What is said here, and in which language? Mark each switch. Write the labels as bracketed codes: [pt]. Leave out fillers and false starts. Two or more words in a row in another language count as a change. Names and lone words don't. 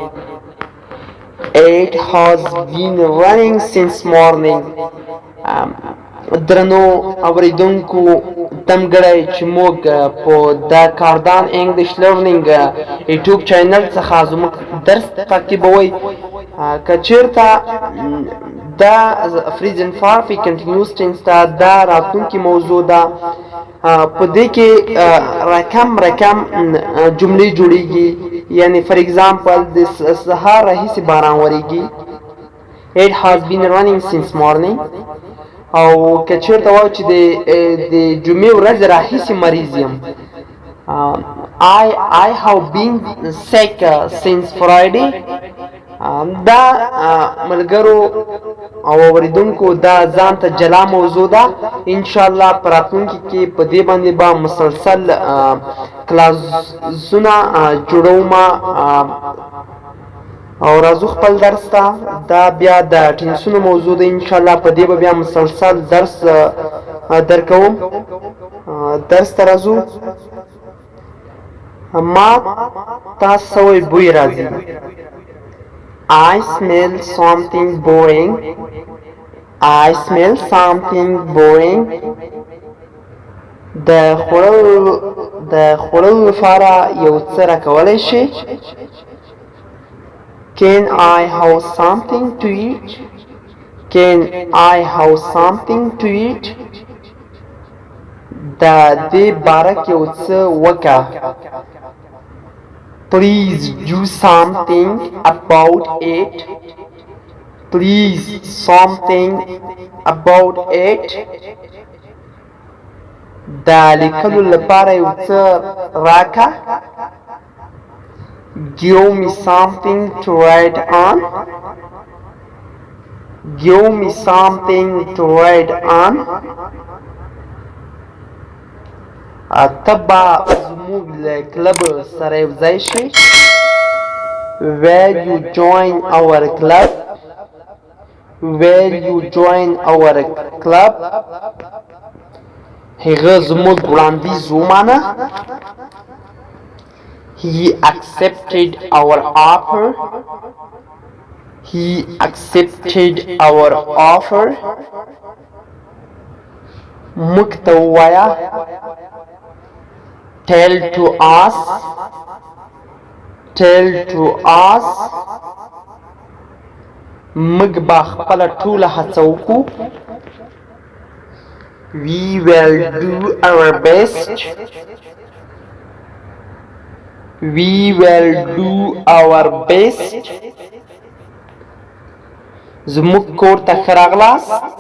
[en] It has been raining since morning. [ps] درنو اوریدونکو تمګړی چې موږ په د کاردان انګلیش لرنینګ [en] YouTube channel [ps] څخه زموږ درس تعقیبوئ. که چېرته دا [en] present perfect continuous tense [ps] ته دا راتلونکې موضوع ده. په دې کې رقم جملې جوړیږي. یعنی [en] for example [ps] د سهار راهیسې باران ورېږي. [en] It has been raining since morning. [ps] او که چېرته وایو چې د جمعې ورځې راهیسې مریض یم. [en] I have been sick since Friday. [ps] دا ملګرو او اوریدونکو دا ځان ته جلا موضوع ده. انشاءالله په راتلونکي کې په دې باندې به مسلسل کلاسونه جوړوم. او راځو خپل درس ته. دا بیا د ټینسونو موضوع ده. انشاءالله په دې به بیا مسلسل درس درکوم. درس ته راځو. ما تاسو سوی بوی راځي. [en] I smell something boring. I smell something boring. [ps] د خوړلو لپاره یو څه راکولی شي. [en] Can I have something to eat? Can I have something to eat? [ps] د دې باره کې یو څه وکړه. [en] Please do something about it. Please something about it. [ps] د لیکلو لپاره یو څه راکړه. [en] Give me something to write on. Give me something to write on. [ps] تبا زموږ له کلب سره یو ځای شي. [en] Will you join our club? Will you join our club? [ps] هغه زموږ وړاندیز ومانه. [en] He accepted our offer. He accepted our offer. [ps] موږ ته ووایه. [en] Tell to us. Tell to us. [ps] موږ به خپله ټوله هڅه وکړو. [en] We will do our best. We will do our best. [ps] زموږ کور ته ښه راغلاست.